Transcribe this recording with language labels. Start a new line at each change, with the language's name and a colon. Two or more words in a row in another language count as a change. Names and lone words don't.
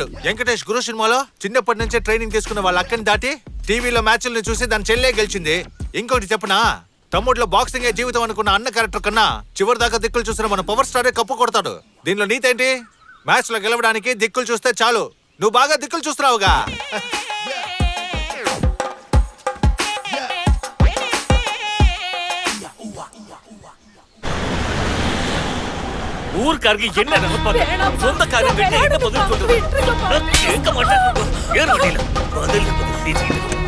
Telugu: వెంకటేష్ గురు సినిమాలో చిన్నప్పటి నుంచే ట్రైనింగ్ తీసుకున్న వాళ్ళ అక్కని దాటి టీవీలో మ్యాచ్లను చూసి దాని చెల్లె గెలిచింది. ఇంకోటి చెప్పనా, తమ్ముడులో బాక్సింగే జీవితం అనుకున్న అన్న క్యారెక్టర్ కన్నా చివరి దాకా దిక్కులు చూసిన మన పవర్ స్టారే కప్పు కొడతాడు. దీనిలో నీతేంటి? మ్యాచ్ లో గెలవడానికి దిక్కులు చూస్తే చాలు. నువ్వు బాగా దిక్కులు చూస్తున్నావుగా.
Tamil: ஊர்க்காரங்க என்ன நினைப்பாங்க? சொந்த காரியம் கிட்ட என்ன பதில் சொல்றது? கேட்க மாட்டாங்க. ஏறு வண்டியில பதில் பேசிக்கிட்டு.